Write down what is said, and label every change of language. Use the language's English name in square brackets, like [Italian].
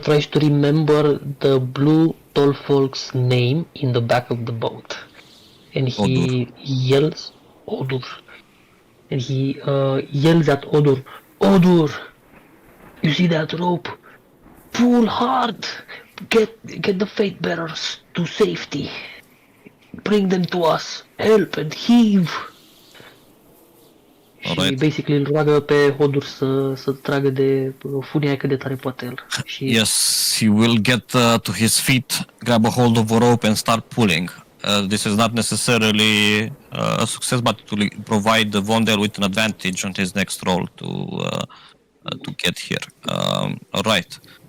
[English] tries to remember the blue tall folk's name in the back of the boat, and he yells Odur, and he yells at Odur, Odur, you see that rope? Pull hard, get the fate bearers to safety, bring them to us, help and heave. [Romanian] Și [English] Alright. basically [Romanian] îl roagă pe Hodur să tragă de funia cât de tare poate el. Și [English] Yes, he will get to his feet, grab a hold of a rope and start pulling. This is not necessarily a success, but it will provide Vondel with an advantage on his next roll to get here. Alright.